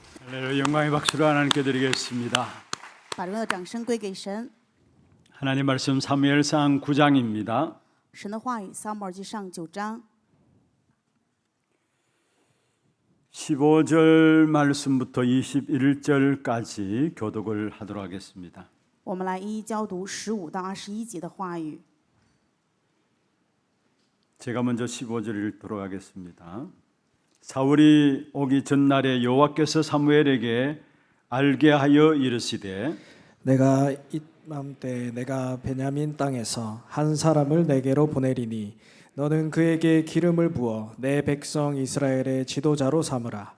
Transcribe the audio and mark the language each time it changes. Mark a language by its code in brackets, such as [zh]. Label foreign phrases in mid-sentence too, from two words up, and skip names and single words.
[ko] 할렐루야, 영광의 박수를 하나님께 드리겠습니다. [zh] 把荣耀掌声归给神。 [ko] 하나님 말씀 사무엘상 9장입니다. [zh] 神的话语，撒母耳记上9章 [ko] 15절 말씀부터 21절까지 교독을 하도록 하겠습니다. [zh] 我们来一一教读15到21节的话语。 [ko] 제가 먼저 15절 읽도록 하겠습니다. 사울이 오기 전날에 여호와께서 사무엘에게 알게 하여 이르시되 내가 이맘때 내가 베냐민 땅에서 한 사람을 내게로 보내리니 너는 그에게 기름을 부어 내 백성 이스라엘의 지도자로 삼으라.